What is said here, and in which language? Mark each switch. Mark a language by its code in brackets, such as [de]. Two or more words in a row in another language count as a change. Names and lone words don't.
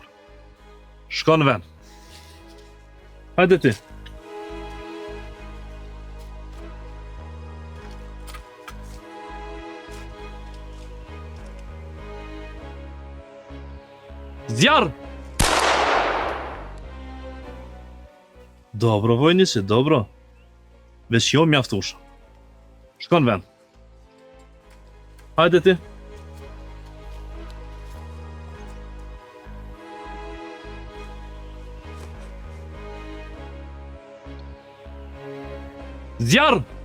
[sq] Shko në vend. Hajde ti. Zjarr! [sr] Dobro, vojnici, dobro. [sq] Veç jo mjaftusha. Shko në vend. Hajde ti. Zjarr!